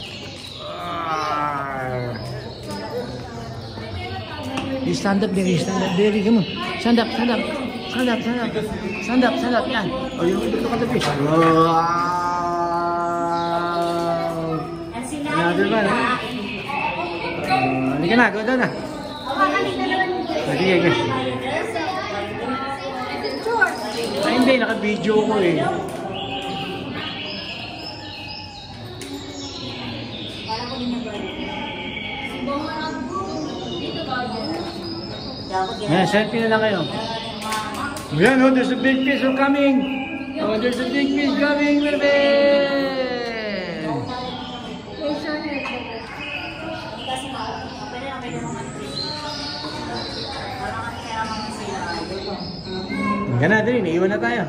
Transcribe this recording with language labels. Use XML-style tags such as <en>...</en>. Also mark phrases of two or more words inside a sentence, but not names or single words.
<en>Ah. You stand up there, you stand up there. Come on. Stand up, stand up. Stand up, stand up. Stand up, stand up. Yan. Oh, you look at the fish. Wow. Another one, ha?</en> <tl>Halika na,</tl> <en>go down</en> <tl>na. Sige, sige. Ay, hindi. Naka-video ko eh. Ayan, selfie na lang kayo. Ayan,</tl> <en>oh, there's a big fish coming. Oh, there's a big fish coming, baby.</en> <tl>Hanggang na, dali. Naiwan na tayo.</tl>